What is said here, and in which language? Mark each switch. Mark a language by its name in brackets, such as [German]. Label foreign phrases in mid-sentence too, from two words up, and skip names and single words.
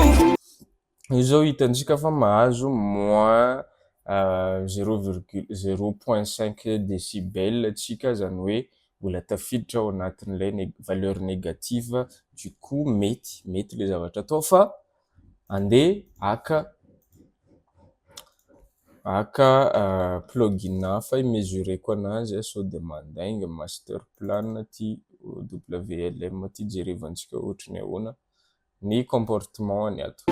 [Malagasy] io zao hitantsika fa mahazo [French] moins 0,5 décibel [Malagasy] tsika zany hoe mbola tafiditra ao anatin'ilay [French] valeur négative du coup [Malagasy] mety le zavatra atao fa andeha aka plugin hafa imesureko anazy sao de mandainga [English] master plan [Malagasy] ty WLM ty jerevantsika ohatrany ahoana ny comportement ny ato